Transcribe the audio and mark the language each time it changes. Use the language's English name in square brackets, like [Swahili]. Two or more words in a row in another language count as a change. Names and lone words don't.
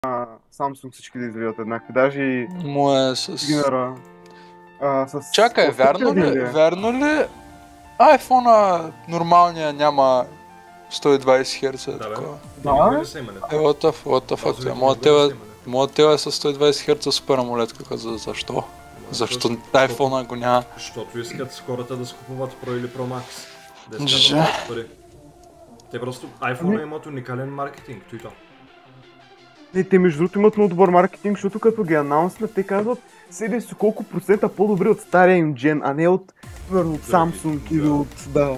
[Bulgarian] Samsung всички да изгледат еднакви. Даже и Му е с... Гинера. С Чакай, по-скъпия ли е? верно ли iPhone-а нормалния няма 120 Hz? Да, бе. Такова? Да, Не са имали. [English] What the fuck? [Bulgarian] Моят тел е с 120 Hz супер AMOLED, защо? Защо iPhone-а го няма? Защото искат хората да си купуват Pro или Pro Max. Да Же. искат да плащат пари. Те просто iPhone имат уникален маркетинг, той то. Не, те между другото имат много добър маркетинг, защото като ги анонснат, те казват седи си колко процента по-добри от стария им джен, а не от, примерно, от Samsung или от, да.